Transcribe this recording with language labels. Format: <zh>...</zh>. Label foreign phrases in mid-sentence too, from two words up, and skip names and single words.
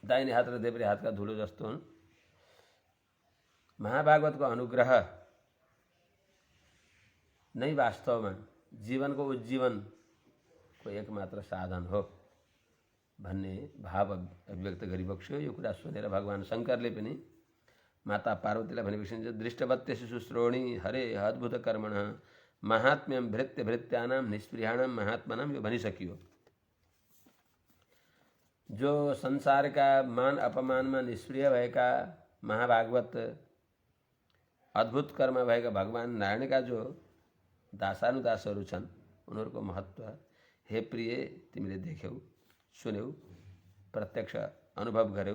<ne>दाहिने हात र देब्रे हातका धुलो जस्तो हुन्। महाभागवतको अनुग्रह नै वास्तवमा जीवनको उज्जीवनको एकमात्र साधन हो भन्ने भाव अभिव्यक्त गरिबक्स्यो। यो कुरा सुनेर भगवान् शङ्करले पनि माता पार्वतीलाई भनेपछि</ne> <sa>दृष्टवत्यसु शुश्रोणी हरे अद्भुत कर्मण महात्म्यम भृत्य भृत्यानाम निष्प्रियाणाम महात्मनाम,</sa> <ne>यो भनिसकियो। जो संसारका मान अपमानमा निष्प्रिय भएका महाभागवत अद्भुत कर्म भएका भगवान् नारायणका जो दासानुदासहरू छन् उनीहरूको महत्त्व हे प्रिय तिमीले देख्यौ, सुन्यौ, प्रत्यक्ष अनुभव गर्यौ।</ne>